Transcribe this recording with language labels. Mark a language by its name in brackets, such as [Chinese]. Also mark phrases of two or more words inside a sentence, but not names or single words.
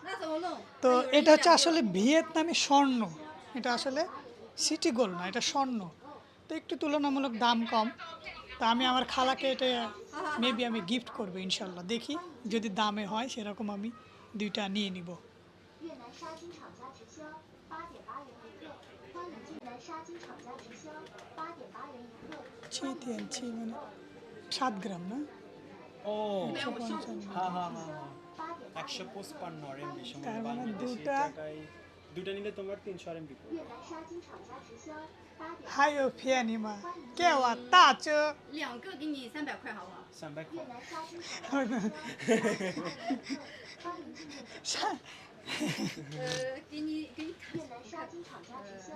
[Bangla] তো এটা হচ্ছে আসলে ভিয়েতনামি স্বর্ণ, এটা আসলে [English] city gold [Bangla] না, এটা স্বর্ণ, তো একটু তুলনামূলক দাম কম। তো আমি আমার খালাকে এটা মেবি আমি গিফট করবো ইনশাল্লাহ, দেখি যদি দামে হয় সেরকম আমি দুইটা নিয়ে নিব। [Chinese] 越南沙金厂家直销8.8元一个，欢迎进南沙金厂家直销8.8元一个。 [Bangla] ছিটি আনছি মানে 7 গ্রাম না? ও 155 হ্যাঁ হ্যাঁ হ্যাঁ হ্যাঁ 155 RMB সমান তার মানে বাংলাদেশি দুটা- টাকায় দুটা নিলে তোমার 300 RMB [Chinese] 越南沙金厂家直销8.8。还有便宜吗？给我大折。 2个给你300块，好不好？ 300 越南沙金厂家直销8.8元一个，欢迎进店选购。给你越南沙金厂家直销